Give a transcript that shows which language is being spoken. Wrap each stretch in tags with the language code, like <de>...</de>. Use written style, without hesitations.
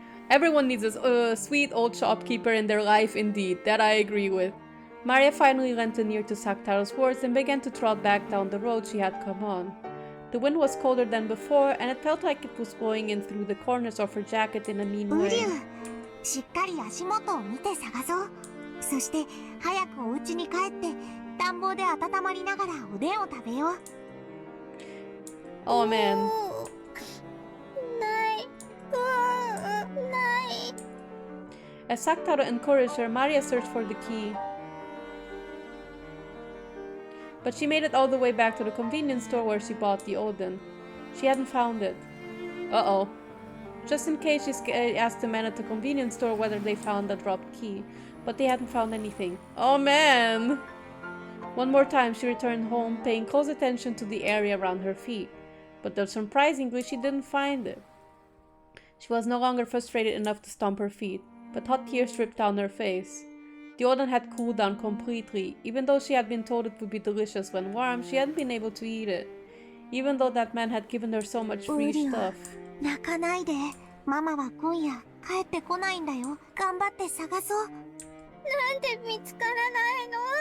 <en>Everyone needs a sweet old shopkeeper in their life indeed, that I agree with. Maria finally lent an ear to Sakutaro's words and began to trot back down the road she had come on. The wind was colder than before, and it felt like it was blowing in through the corners of her jacket in a mean</en> <ja>ウリ</ja> <en>way.</en> <ja>ュウ、しっかり足元を見て探そう。そして早くお家に帰って暖房で温まりながらおでんを食べよう。</ja> <en>Oh man.</en> <ja>ない。ない。</ja> <en>As Sakutaro encouraged her, Maria searched for the key. But she made it all the way back to the convenience store where she bought the oden. She hadn't found it. Uh-oh. Just in case, she asked the man at the convenience store whether they found the dropped key. But they hadn't found anything. Oh man! One more time she returned home, paying close attention to the area around her feet. But surprisingly, she didn't find it. She was no longer frustrated enough to stomp her feet, but hot tears dripped down her face. The oden had cooled down completely. Even though she had been told it would be delicious when warm, she hadn't been able to eat it. Even though that man had given her so much free stuff.</en> <ja>泣かないで。ママは今夜帰ってこないんだよ。頑張って探そう。なんで見つからないの？</ja>